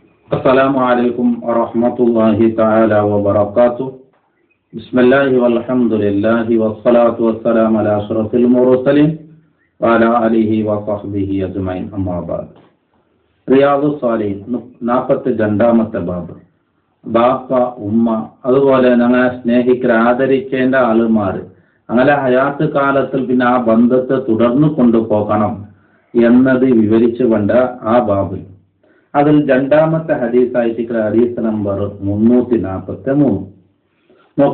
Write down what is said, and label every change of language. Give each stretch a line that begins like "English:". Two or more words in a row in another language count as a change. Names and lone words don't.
Arabic: السلام عليكم ورحمة الله تعالى وبركاته. بسم الله والحمد لله والصلاة والسلام على أشرف المرسلين وعلى آله وصحبه أجمعين. أما بعد.
Malayalam: റിയാദു സ്വാലിഹീൻ 42ാമത്തെ ബാബ്. ബാപ്പ, ഉമ്മ, അതുപോലെ ഞങ്ങളെ സ്നേഹിക്കുന്ന ആദരിക്കേണ്ട ആളുമാർ, അങ്ങനെ ഹയാത്ത് കാലത്തിൽ പിന്നെ ആ ബന്ധത്തെ തുടർന്നു കൊണ്ടുപോകണം എന്നത് വിവരിച്ചുകൊണ്ട് ആ ബാബിൽ അതിൽ രണ്ടാമത്തെ ഹദീസായിട്ട് ഹദീസ് നമ്പർ 343 നോക്ക.